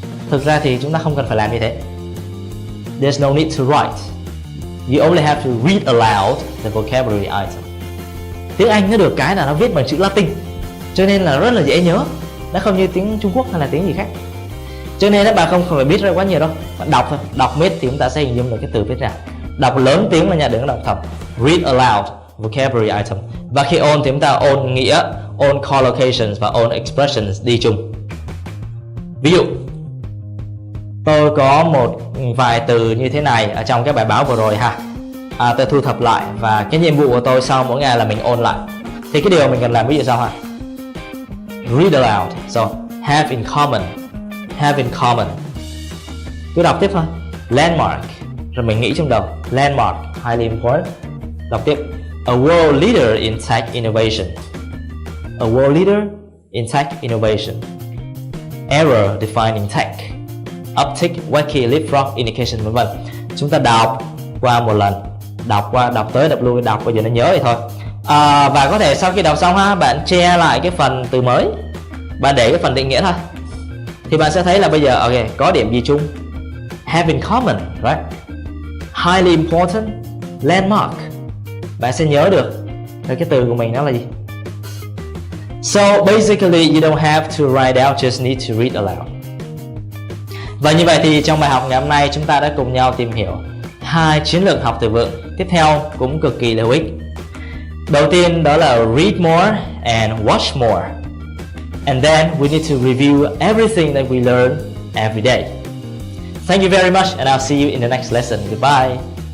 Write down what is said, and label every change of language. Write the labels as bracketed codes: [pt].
[vi] Thực ra thì chúng ta không cần phải làm như thế. [en] There's no need to write. You only have to read aloud the vocabulary item. [vi] Tiếng Anh nó được cái là nó viết bằng chữ Latin, cho nên là rất là dễ nhớ. Nó không như tiếng Trung Quốc hay là tiếng gì khác. Cho nên các bạn không phải biết ra quá nhiều đâu. Bạn đọc thôi, đọc miết thì chúng ta sẽ hình dung được cái từ viết ra. Đọc lớn tiếng là nhà đừng đọc thầm. [en] Read aloud vocabulary item. [vi] Và khi ôn thì chúng ta ôn nghĩa, ôn collocations và ôn expressions đi chung. Ví dụ, tôi có một vài từ như thế này ở trong cái bài báo vừa rồi ha. Tôi thu thập lại và cái nhiệm vụ của tôi sau mỗi ngày là mình ôn lại. Thì cái điều mình cần làm ví dụ sau ha. [en] Read aloud. So, have in common. Have in common. [vi] Cứ đọc tiếp thôi. [en] Landmark. [vi] Rồi mình nghĩ trong đầu. [en] Landmark. Highly important. [vi] Đọc tiếp. [en] A world leader in tech innovation. A world leader in tech innovation. Error defining tech. Uptick, wacky, leapfrog, indication, vân vân. [vi] Chúng ta đọc qua một lần, đọc tới đọc lui, đọc bây giờ nó nhớ vậy thôi. Và có thể sau khi đọc xong ha, bạn che lại cái phần từ mới, bạn để cái phần định nghĩa thôi, thì bạn sẽ thấy là bây giờ ok, có điểm gì chung? [en] Have in common, right? Highly important, landmark. [vi] Bạn sẽ nhớ được cái từ của mình nó là gì. [en] So basically you don't have to write out, just need to read aloud. [vi] Và như vậy thì trong bài học ngày hôm nay chúng ta đã cùng nhau tìm hiểu hai chiến lược học từ vựng tiếp theo cũng cực kỳ là hữu ích. Đầu tiên đó là [en] read more and watch more. And then we need to review everything that we learn every day. Thank you very much and I'll see you in the next lesson. Goodbye.